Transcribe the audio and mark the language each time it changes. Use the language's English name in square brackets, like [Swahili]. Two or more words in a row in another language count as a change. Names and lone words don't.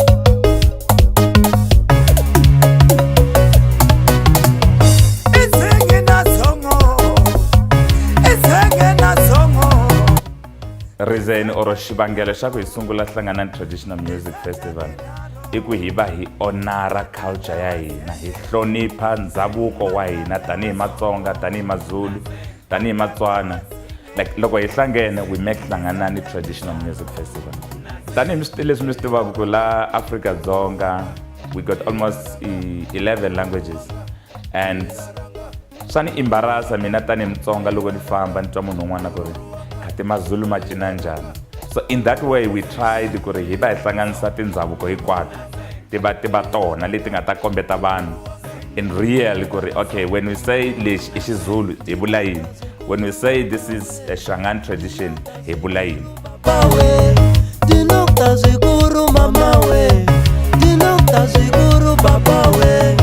[English] Reason or [Tsonga] xivangelo xa ku hi sungula hlanganani traditional music festival i ku hi va hi honora culture ya hina, hi hlonipha ndhavuko wa hina tanihi Matsonga, tanihi Mazulu, tanihi Matswana. Like loko hi hlangene [English] we make [Tsonga] hlanganani traditional music festival. Tanihi leswi mi swi tivaka ku la Afrika-Dzonga [English] we got almost 11 languages, and [Tsonga] swa ni embarrassa mina tanihi Mutsonga loko ni famba ni twa munhu un'wana ku ri khati Mazulu ma cina njhani. [English] So in that way we tried [Tsonga] ku ri hi va hi hlanganisa tindhavuko hinkwato ti va tona leti nga ta kombeta vanhu [English] in real [Tsonga] ku ri [English] okay, when we say [Tsonga] lexi i Xizulu hi vula yini, [English] when we say this is a Shangani tradition [Tsonga] hi vula yini. Dinokta zikuru mama we, dinokta zikuru baba we.